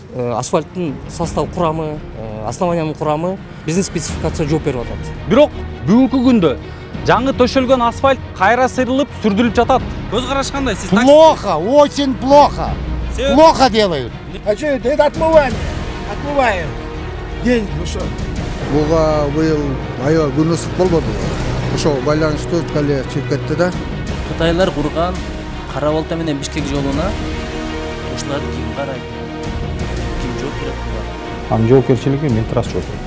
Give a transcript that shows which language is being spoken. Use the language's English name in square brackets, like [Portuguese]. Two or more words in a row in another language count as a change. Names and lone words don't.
[Kyrgyz] асфальттын состав курамы, основаниянын курамы биздин спецификация жооп берип атат. Бирок бүгүнкү күндө жаңы төшөлгөн асфальт кайра сырылып, сүрдүлүп жатат. Көз караш кандай? Сиз [Russian] плохо, очень плохо. Плохо делают. А что это отмывание? Отмываем. Деньги, ну что? [Kyrgyz] Буга быйыл аябай күн ысык болбоду. Ошого байланыштуу кале чыгып кетти да. Кытайлар курган Кара Балта менен Бишкек жолуна ушуларды ким карайт? Ким жооп берет буга? Анын жоопкерчилиги Минтранс жооп берет.